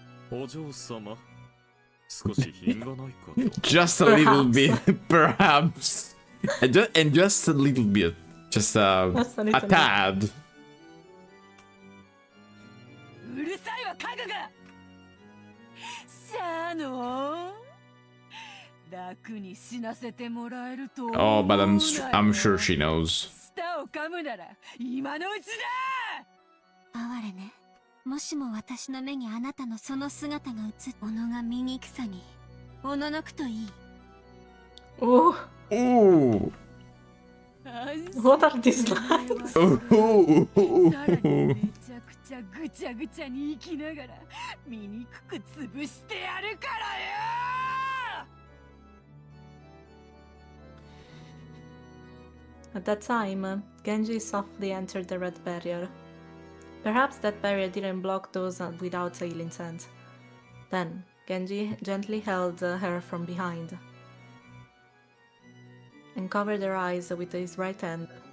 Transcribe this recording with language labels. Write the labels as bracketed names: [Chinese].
[Japanese] お嬢様、少し品がないかと。 [English] Just a little bit, perhaps. And just a little bit. Just a tad. [Japanese] うるさいわ家具が。シャノン、楽に死なせてもらえると思うなよ。 [English] Oh, but I'm sure she knows. [Japanese] 舌を噛むなら今のうちだ。哀れね。もしも私の目にあなたのその姿が映っおのが醜さにおののくといい。 [English] Oh, Oh. what are these lines? [Japanese] さらにめちゃくちゃぐちゃぐちゃに生きながら醜く潰してやるからよ。 [English] At that time, Genji softly entered the red barrier. Perhaps that barrier didn't block those without ill intent. Then, Genji gently held her from behind and covered her eyes with his right hand.